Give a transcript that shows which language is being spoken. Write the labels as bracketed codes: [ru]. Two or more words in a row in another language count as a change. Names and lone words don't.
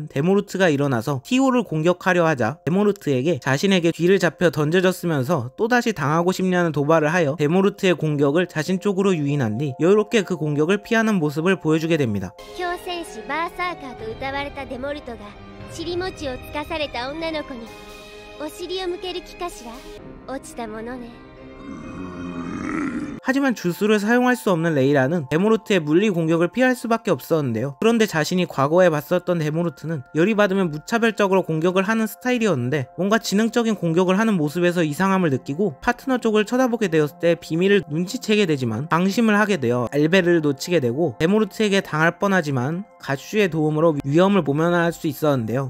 [ko] 데모르트가 일어나서 티오를 공격하려 하자 데모르트에게 자신에게 뒤를 잡혀 던져졌으면서 또다시 당하고 싶냐는 도발을 하여 데모르트의 공격을 자신 쪽으로 유인한 뒤 여유롭게 그 공격을 피하는 모습을 보여주게 됩니다. [ja] 強戦士バーサーカーと謳われたデモルトが尻餅をつかされた女の子にお尻を向ける気かしら。落ちたものね。 [ko] 하지만 주술을 사용할 수 없는 레이라는 데모르트의 물리 공격을 피할 수밖에 없었는데요. 그런데 자신이 과거에 봤었던 데모르트는 열이 받으면 무차별적으로 공격을 하는 스타일이었는데 뭔가 지능적인 공격을 하는 모습에서 이상함을 느끼고 파트너 쪽을 쳐다보게 되었을 때 비밀을 눈치채게 되지만 방심을 하게 되어 알베르를 놓치게 되고 데모르트에게 당할 뻔하지만 가슈의 도움으로 위험을 모면할 수 있었는데요.